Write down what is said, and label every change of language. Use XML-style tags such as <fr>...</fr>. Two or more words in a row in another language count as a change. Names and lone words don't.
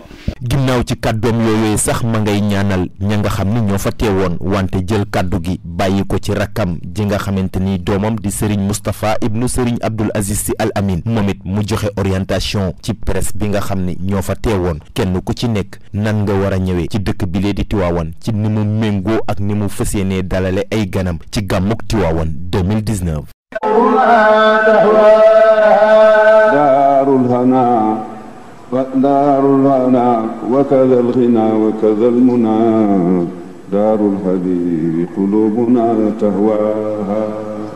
<wo>ginnaaw ci kàddoom yooyu sax ma ngay ñaanal ña nga xam ni ñoo fa teewoon wante jël kàddu gi bàyyi ko ci rakkam ji nga xamante ni doomam di Serigne Moustapha ibnu Serigne Abdoul Aziz Sy Al Amine moom it mu joxe orientation ci presse bi nga xam ni ñoo fa teewoon kenn ku ci nekk nan nga war a ñëwee ci dëkk bi lee di Tiwaawan ci ni mu méngoo ak ni mu fas yéenee dalale ay ganam ci gàmmuk Tiwaawan 2019.</wo> <ar>دار الهنا وكذا الغنى وكذا المنى دار الحبيب قلوبنا تهواها</ar>